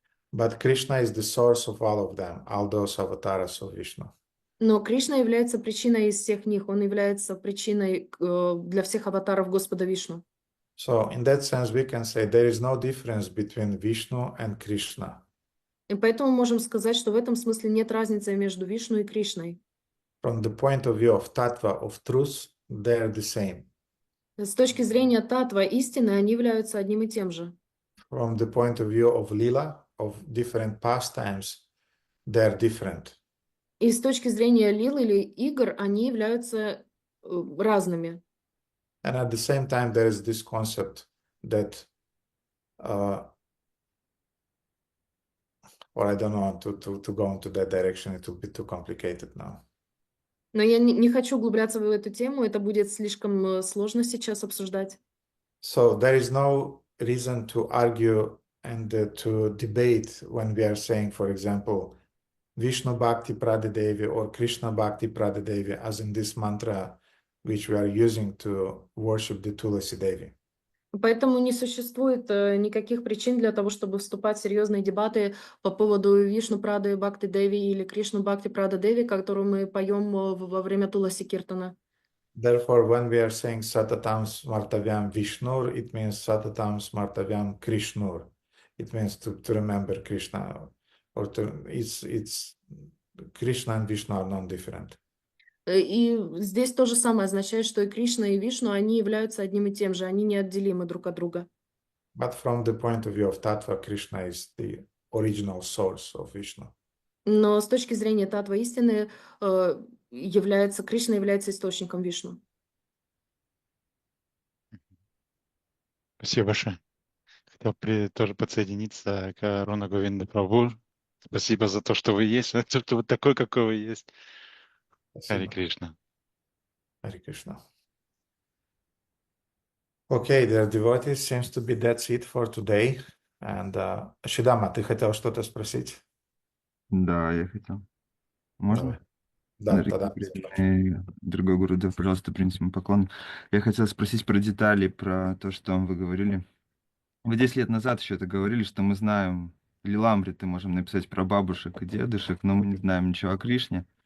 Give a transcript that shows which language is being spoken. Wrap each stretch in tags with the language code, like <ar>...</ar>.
<en>But Krishna is the source of all of them, all those avatars of Vishnu.</en> <ru>Но Кришна является причиной из всех них, он является причиной для всех аватаров Господа Вишну.</ru> <en>So in that sense we can say there is no difference between Vishnu and Krishna.</en> <ru>И поэтому можем сказать, что в этом смысле нет разницы между Вишну и Кришной.</ru> <en>From the point of view of tattva, of truth, they are the same.</en> <ru>С точки зрения татва истины, они являются одним и тем же.</ru> <en>From the point of view of lila, of different pastimes, they're different.</en> <ru>И с точки зрения лил или игр, они являются разными.</ru> <en>And at the same time, there is this concept that, or I don't want to go into that direction, it will be too complicated now.</en> <ru>Но я не хочу углубляться в эту тему, это будет слишком сложно сейчас обсуждать.</ru> <en>So there is no reason to argue and to debate when we are saying, for example, Vishnu Bhakti Pradadevi or Krishna Bhakti Pradadevi, as in this mantra which we are using to worship the Tulasi Devi.</en> <ru>Поэтому не существует никаких причин для того, чтобы вступать в серьезные дебаты по поводу Вишну Прады Бхакти Деви или Кришну Бхакти Прада Деви, которую мы поем во время Туласи Киртана.</ru> <en>Therefore, when we are saying</en> <sa>Satatam Smartavyam Vishnur,</sa> <en>it means</en> <sa>Satatam Smartavyam Krishnur.</sa> <en>It means to remember Krishna, or it's Krishna and Vishnu are non-different.</en> <ru>И здесь то же самое означает, что и Кришна, и Вишну, они являются одним и тем же, они неотделимы друг от друга.</ru> <en>But from the point of view of Tattva, Krishna is the original source of Vishnu.</en> <ru>Но с точки зрения татва истины, Кришна является источником Вишну. Спасибо большое. Хотел тоже подсоединиться к Руна Говинда Прабhu. Спасибо за то, что вы есть, за то, что вы такой, какой вы есть. Хари Спасибо. Кришна.</ru> <en>Hare Krishna. Okay, dear devotees, seems to be that's it for today.</en> <ru>And Shidama, ты хотел что-то спросить? Да, я хотел. Можно? Давай. Да, Дорогие тогда. преданные, дорогой Гурудев, пожалуйста, принесите мой поклон. Я хотел спросить про детали, про то, что вы говорили. Вы 10 лет назад еще это говорили, что мы знаем Лиламриты, можем написать про бабушек и дедушек, но мы не знаем ничего о Кришне.</ru>